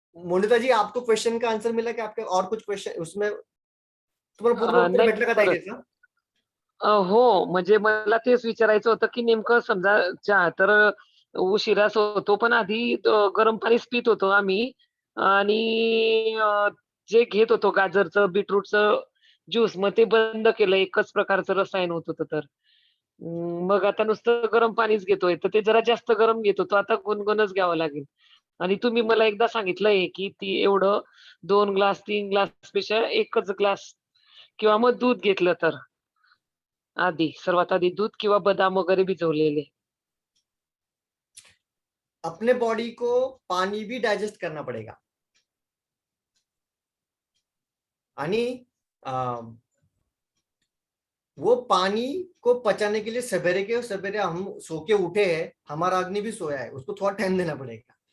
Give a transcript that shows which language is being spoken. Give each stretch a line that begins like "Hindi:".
Hindi: मोनिता जी, आपको क्वेश्चन का आंसर मिला कि आपके और कुछ क्वेश्चन उसमें
Marathi: तुम्हाला पूर्ण उत्तर नाही भेटलं का परत. ताईचं? हो, म्हणजे मला तेच विचारायचं होतं की नेमकं समजा चहा तर उशिराच होतो, पण आधी गरम पाणीच पित होतो आम्ही आणि जे घेत होतो गाजरचं, बीटरूटचं ज्यूस मग ते बंद केलं. एकच प्रकारचं रसायन होत होतं तर. मग आता नुसतं गरम पाणीच घेतोय, तर ते जरा जास्त गरम घेत होतो. आता गुणगुणच घ्यावं लागेल. आणि तुम्ही मला एकदा सांगितलंय की ती एवढं 2 ग्लास, 3 ग्लासपेक्षा 1च ग्लास किंवा मग दूध घेतलं तर. सर्वात आधी दूध किंवा बदाम वगैरे भिजवलेले.
Hindi: अपने बॉडी को पानी भी डाइजेस्ट करना पड़ेगा आणि वो पानी को पचाने के लिए सवेरे हम सो के उठे हैं, हमारा अग्नि भी सोया है, उसको थोड़ा टाइम देना पड़ेगा।